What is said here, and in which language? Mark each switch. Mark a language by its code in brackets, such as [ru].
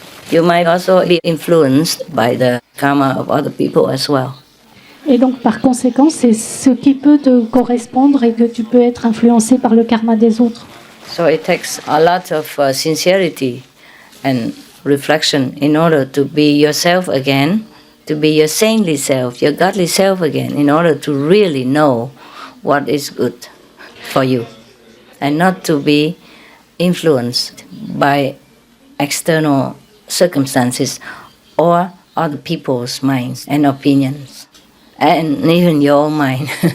[en] You might also be influenced by the karma of other people as well. [fr] Et donc, par conséquent, c'est ce qui peut te correspondre et que tu peux être influencé par le karma des autres. [en] So it takes a lot of sincerity and reflection in order to be yourself again, to be your saintly self, your godly self again, in order to really know what is good for you and not to be influenced by external circumstances or other people's minds and opinions, and even your own mind.